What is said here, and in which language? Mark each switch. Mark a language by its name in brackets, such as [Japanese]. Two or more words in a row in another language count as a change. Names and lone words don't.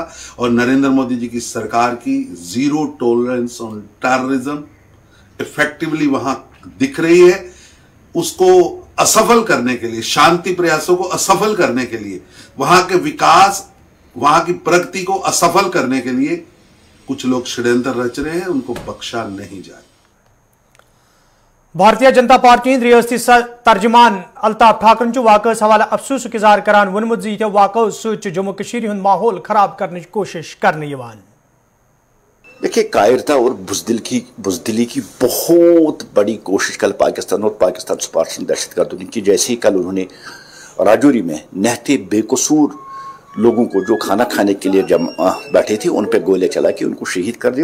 [Urdu] اور نریندر مودی جی کی سرکار کی [English] zero tolerance on terrorism [Urdu] افیکٹولی وہاں دکھ رہی ہے. اس کو اسفل کرنے کے لیے، شانتی پریاسوں کو اسفل کرنے کے لیے، وہاں کے وکاس، وہاں کی پرگتی کو اسفل کرنے کے لیے کچھ لوگ شڑینتر رچ رہے ہیں. ان کو بخشا نہیں جائے. [Kashmiri] بھارتیہ جنتا پارٹی ہند ریاستی ترجمان الطاف ٹھاکرن واقعس حوالہ افسوس اظہار کران وونمت زِ یِتھیو واقعو سۭتۍ جموں کشمیر ہند ماحول خراب کرنچ کوشش کرنے یوان. [Urdu] دیکھیے، کائرتا اور بزدلی کی بہت بڑی کوشش کل پاکستان اور پاکستان سپارٹس دہشت گردوں نے کی. جیسے ہی کل انہوں نے راجوری میں نہتے بے قصور لوگوں کو جو کھانا کھانے کے لیے بیٹھے تھے ان پہ گولے چلا کے ان کو شہید کر دیا.